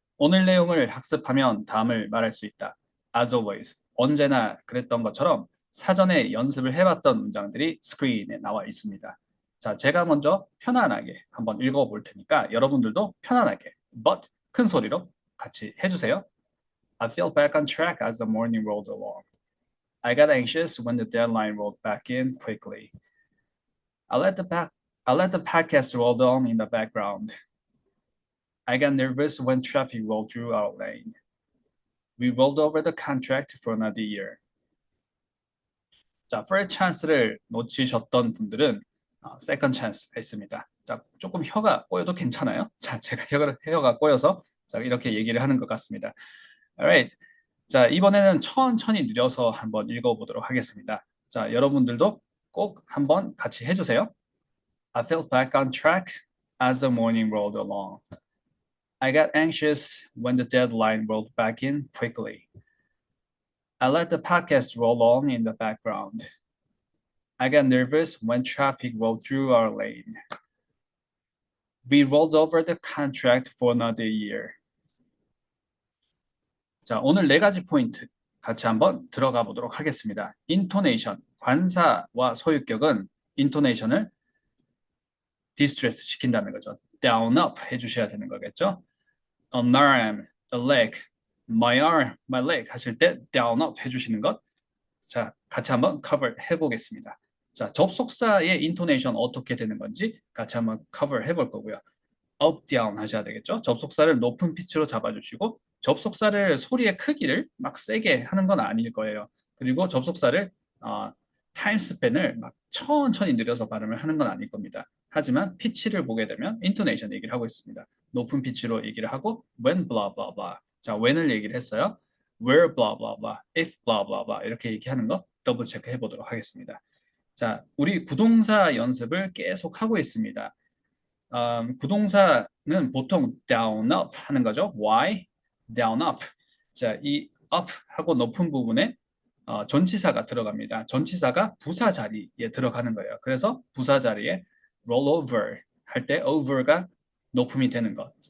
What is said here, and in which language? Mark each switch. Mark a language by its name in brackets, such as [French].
[Korean] 오늘 내용을 학습하면 다음을 말할 수 있다. [English] As always. [Korean] 언제나 그랬던 것처럼 사전에 연습을 해봤던 문장들이 스크린에 나와 있습니다. 자, 제가 먼저 편안하게 한번 읽어볼 테니까 여러분들도 편안하게, [English] but [Korean] 큰 소리로 같이 해주세요. [English] I fell back on track as the morning rolled along. I got anxious when the deadline rolled back in quickly. I let the back I let the podcast roll on in the background. I got nervous when traffic rolled through our lane. We rolled over the contract for another year. [Korean] 자, [English] first chance [Korean] 를 놓치셨던 분들은 [English] second chance [Korean] 가 있습니다. 자, 조금 혀가 꼬여도 괜찮아요? 자, 제가 혀가 꼬여서 자, 이렇게 얘기를 하는 것 같습니다. [English] Alright. [Korean] 자, 이번에는 천천히 느려서 한번 읽어보도록 하겠습니다. 자, 여러분들도 꼭 한번 같이 해주세요. [English] I fell back on track as the morning rolled along. I got anxious when the deadline rolled back in quickly. I let the podcast roll on in the background. I got nervous when traffic rolled through our lane. We rolled over the contract for another year. [Korean] 자, 오늘 네 가지 포인트 같이 한번 들어가 보도록 하겠습니다. intonation, 관사와 소유격은 intonation을 distress 시킨다는 거죠. [English] down up [Korean] 해주셔야 되는 거겠죠. [English] an arm, a leg, my arm, my leg [Korean] 하실 때 [English] down up [Korean] 해주시는 것. 자, 같이 한번 cover 해보겠습니다. 자, 접속사의 intonation 어떻게 되는 건지 같이 한번 cover 해볼 거고요. [English] up, down [Korean] 하셔야 되겠죠. 접속사를 높은 피치로 잡아주시고 접속사를 소리의 크기를 막 세게 하는 건 아닐 거예요. 그리고 접속사를 타임 스팬을 막 천천히 느려서 발음을 하는 건 아닐 겁니다. 하지만 피치를 보게 되면 intonation 얘기를 하고 있습니다. 높은 피치로 얘기를 하고 [English] when blah blah blah. [Korean] 자, when을 얘기를 했어요. [English] where blah blah blah, [Korean] if blah blah blah 이렇게 얘기하는 거 더블 체크 해보도록 하겠습니다. 자, 우리 구동사 연습을 계속 하고 있습니다. 구동사는 보통 [English] down, up [Korean] 하는 거죠. [English] Why? down, up. [Korean] 자, 이 up 하고 높은 부분에 전치사가 들어갑니다. 전치사가 부사 자리에 들어가는 거예요. 그래서 부사 자리에 roll over 할 때 over가 높음이 되는 것.